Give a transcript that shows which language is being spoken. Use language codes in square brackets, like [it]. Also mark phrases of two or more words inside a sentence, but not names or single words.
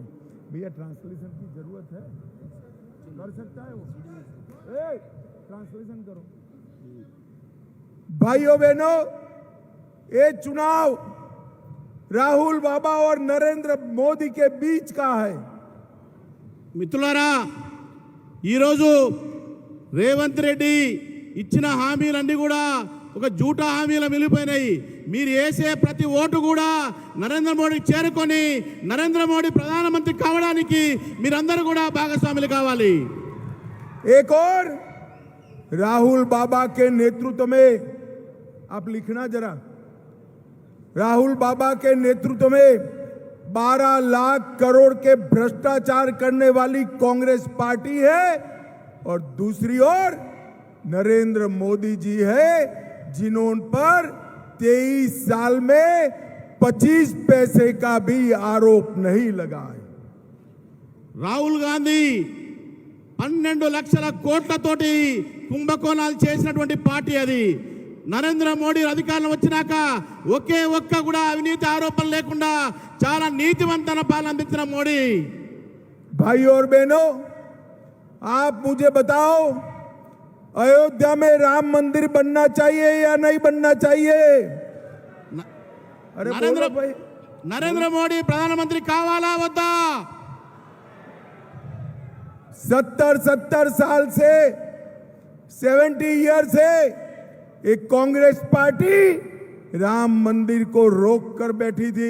[hi] भैया ट्रांसलेशन की जरूरत है, कर सकता है वो, ट्रांसलेशन करो। भाइयों बहनों, ये चुनाव राहुल बाबा और नरेंद्र मोदी के बीच का है। [te] మిత్రులారా, ఈరోజు రేవంత్ రెడ్డి ఇచ్చిన హామీలన్నీ కూడా ఒక జూటా హామీల మిలిపోయినాయి. మీరు వేసే ప్రతి ఓటు కూడా నరేంద్ర మోడీకి చేరుకొని నరేంద్ర మోడీ ప్రధానమంత్రి కావడానికి మీరందరూ కూడా భాగస్వాములు కావాలి. [hi] एक और राहुल बाबा के नेतृत्व में, आप लिखना जरा, राहुल बाबा के नेतृत्व में 12 लाख करोड़ के भ्रष्टाचार करने वाली कांग्रेस पार्टी है। और दूसरी ओर नरेंद्र मोदी जी है, जिन्होंने पर 23 साल में 25 पैसे का भी आरोप नहीं लगा है। [te] రాహుల్ గాంధీ 12 లక్షల కోట్లతోటి కుంభకోణాలు చేసినటువంటి పార్టీ అది. నరేంద్ర మోడీ అధికారంలో వచ్చినాక ఒకే ఒక్క కూడా అవినీతి ఆరోపణ లేకుండా చాలా నీతివంతమైన పాలన అందించిన మోడీ. [hi] भाई और बहनों, आप मुझे बताओ, अयोध्या में राम मंदिर बनना चाहिए या नहीं बनना चाहिए? अरे बोलो भाई। [te] నరేంద్ర మోడీ ప్రధానమంత్రి కావాలా వద్దా? [hi] 70 साल से 70 ईयर से एक कांग्रेस पार्टी राम मंदिर को रोक कर बैठी थी।